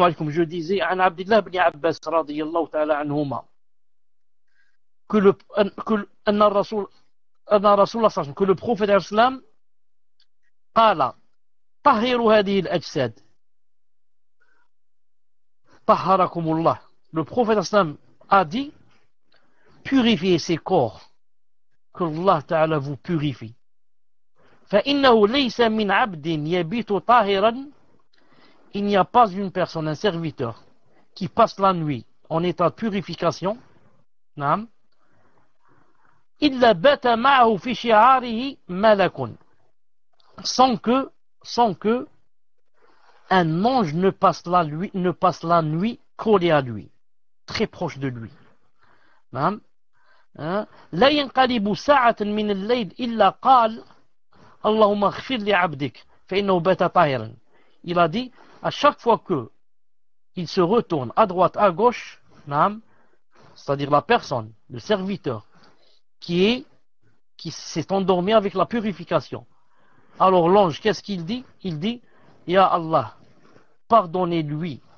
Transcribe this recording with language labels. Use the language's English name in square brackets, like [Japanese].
[French] je disais [Arabic] عن عبد الله بن عباس رضي الله تعالى عنهما que le أن الرسول صلى الله عليه وسلم [French] que le prophète [Arabic] الإسلام قال طهروا هذه الأجساد طهركم الله. [French] Le prophète الإسلام a dit purifiez ces corps, que Allah Ta'ala vous purifie. [Arabic] فإنه ليس من عبد يبيت طاهرا. [French] Il n'y a pas une personne, un serviteur, qui passe la nuit en état de purification, نعم, [Arabic] إلا بات معه في شعاره ملك, [French] sans que un ange ne passe la nuit collé à lui, très proche de lui. [Arabic] نعم. لا ينقلب ساعة من الليل إلا قال اللهم اغفر لعبدك فإنه بات طاهرا. [French] Il a dit, à chaque fois que il se retourne à droite, à gauche, c'est-à-dire la personne, le serviteur, qui s'est endormi avec la purification. Alors l'ange, qu'est-ce qu'il dit? Il dit, Ya Allah, pardonnez-lui.